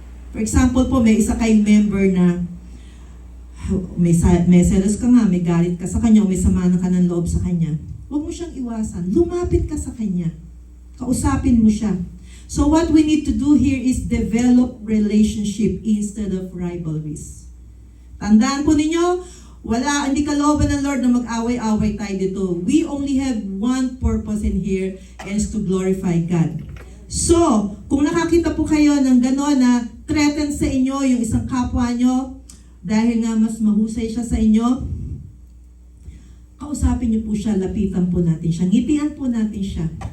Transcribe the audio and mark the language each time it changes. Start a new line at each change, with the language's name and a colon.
English: For example
Filipino: po, may isa kayong member na may selos ka nga, may galit ka sa kanya, o may sama na ka ng loob sa kanya. Huwag mo siyang iwasan. Lumapit ka sa kanya. Kausapin mo siya.
English: So what we need to do here is develop relationship instead of rivalries.
Filipino: Tandaan po ninyo, hindi kalooban ng Lord na mag-away-away tayo dito.
English: We only have one purpose in here, and is to glorify God.
Filipino: So, kung nakakita po kayo ng gano'n na threaten sa inyo yung isang kapwa nyo, dahil nga mas mahusay siya sa inyo, kausapin niyo po siya, lapitan po natin siya, ngitian po natin siya.